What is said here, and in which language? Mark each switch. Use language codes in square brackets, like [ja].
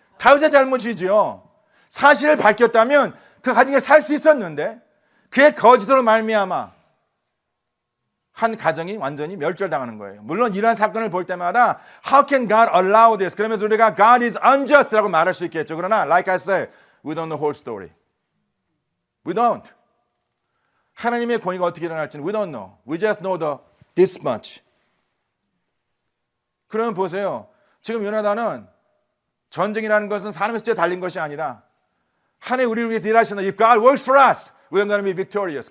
[ko] 다윗의 잘못이죠. 사실을 밝혔다면 그 가정에 살 수 있었는데, 그의 거짓으로 말미암아 한 가정이 완전히 멸절당하는 거예요. 물론 이러한 사건을 볼 때마다 [en] How can God allow this? [ko] 그러면서 우리가 [en] God is unjust [ko] 라고 말할 수 있겠죠. [en] 그러나 like I said, we don't know the whole story. We don't. [ko] 하나님의 공의가 어떻게 일어날지는 [en] we don't know. We just know this much. [ko] 그러면 보세요. 지금 요나단은 전쟁이라는 것은 사람의 숫자에 달린 것이 아니라 하나님 우리를 위해서 일하시는 [en] If God works for us, we're going to be victorious.